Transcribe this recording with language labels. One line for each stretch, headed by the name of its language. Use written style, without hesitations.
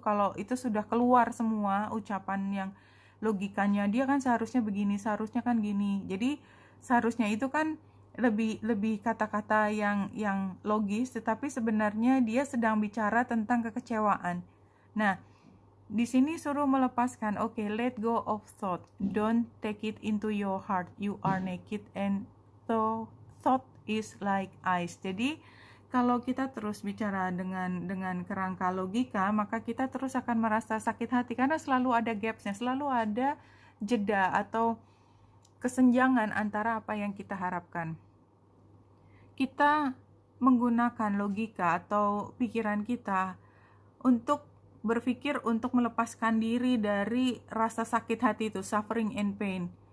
Indonesian: Kalau itu sudah keluar semua ucapan yang logikanya, dia kan seharusnya begini, seharusnya kan gini. Jadi seharusnya itu kan lebih kata-kata yang logis, tetapi sebenarnya dia sedang bicara tentang kekecewaan. Nah, di sini suruh melepaskan.
English: Okay, let go of thought. Don't take it into your heart. You are naked and so thought is like ice.
Indonesian: Jadi kalau kita terus bicara dengan kerangka logika, maka kita terus akan merasa sakit hati karena selalu ada gapsnya, selalu ada jeda atau kesenjangan antara apa yang kita harapkan. Kita menggunakan logika atau pikiran kita untuk berpikir untuk melepaskan diri dari rasa sakit hati itu,
English: suffering and pain.